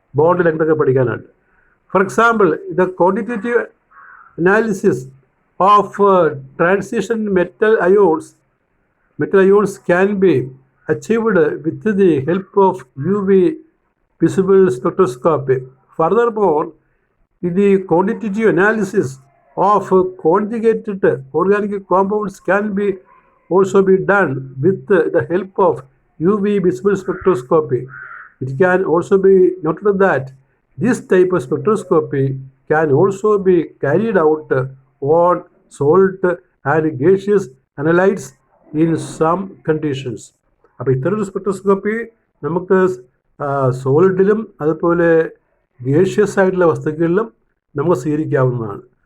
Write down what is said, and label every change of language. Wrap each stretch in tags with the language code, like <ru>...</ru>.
<ml>Bond ലെങ്തൊക്കെ പഠിക്കാനായിട്ട്.</ml> <en>For example, the quantitative analysis of transition metal ions can be achieved with the help of UV visible spectroscopy. Furthermore, the quantitative analysis of conjugated organic compounds can be also be done with the help of UV visible spectroscopy. It can also be noted that this type of spectroscopy can also be carried out on salt and gaseous analytes in some conditions.</en> <ml>അപ്പോൾ ഇത്തരൊരു spectroscopy നമുക്ക് സോളിഡിലും അതുപോലെ gaseous ആയിട്ടുള്ള വസ്തുക്കളിലും നമുക്ക് സ്വീകരിക്കാവുന്നതാണ്.</ml>